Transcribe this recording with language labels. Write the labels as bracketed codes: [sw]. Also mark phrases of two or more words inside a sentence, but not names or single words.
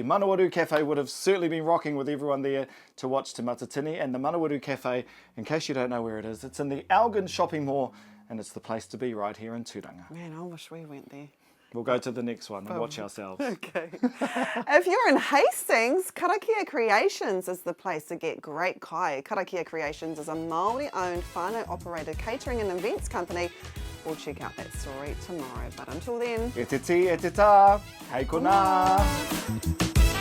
[en] Manawaru Cafe would have certainly been rocking with everyone there to watch Te Matatini. And the Manawaru Cafe, in case you don't know where it is, it's in the Algan shopping mall, and it's the place to be right here in Turanga. Man, I wish we went there. We'll go to the next one and watch ourselves. Okay. If you're in Hastings, Karakia Creations is the place to get great kai. Karakia Creations is a Māori-owned whānau-operated catering and events company. We'll check out that story tomorrow. But until then... [mi] E te ti, e te tā. Hei kona.